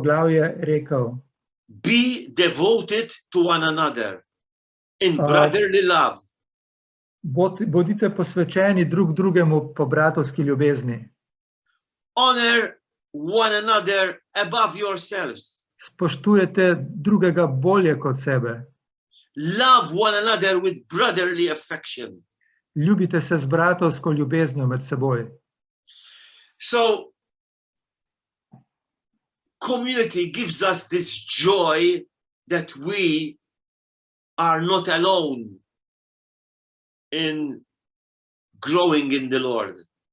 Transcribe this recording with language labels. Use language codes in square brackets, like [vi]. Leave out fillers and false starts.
[sl] poglavje rekel, [en] be devoted to one another in brotherly love, [sl] bodite posvečeni drug drugemu po bratovski ljubezni. [en] honor one another above yourselves, [sl] Spoštujete drugega bolje kot sebe. [en] love one another with brotherly affection. [sl] Ljubite se z bratovsko ljubeznijo med seboj. [en] So community gives us this joy that we are not alone in growing in the Lord.